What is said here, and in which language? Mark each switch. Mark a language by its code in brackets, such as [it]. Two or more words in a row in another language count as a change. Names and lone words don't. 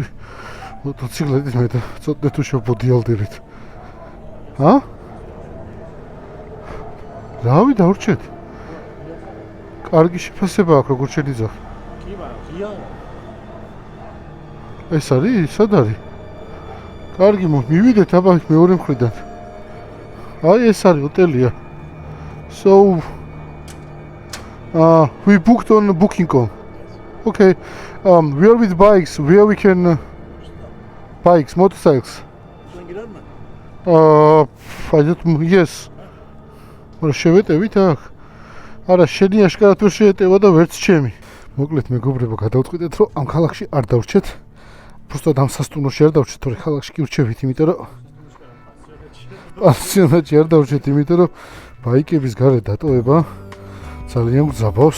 [ka] მოტოციკლებით მე და ცოტნე თუ შევბოდიალდებით. რავი დავრჩეთ. კარგი შეფასება აქვს როგორც შეძახ. კი, მაგრამ ღია. ეს არის, სად არის? კარგი, მივიდეთ აბა მეორე მხრიდან. აი ეს არის ჰოტელია. [en] So we booked on booking.com. Okay. We are with bikes. Where we can bikes, motorcycles. I don't know. Yes. [ka] მაგრამ შევეტევით აქ? არა, შენი აშკარად ვერ შეეტევა და ვერც ჩემი. მოკლედ მეგობრებო, გადავწყვიტეთ, რომ ამ ქალაქში არ დავრჩეთ. Просто ამ სასტუმროში არ დავრჩეთ, თორე ქალაქში კი ვრჩევით, იმიტომ რომ პანსიონატში არ დავრჩეთ, იმიტომ რომ ბაიკების გარეთ დატოვება ძალიან გძაბავს.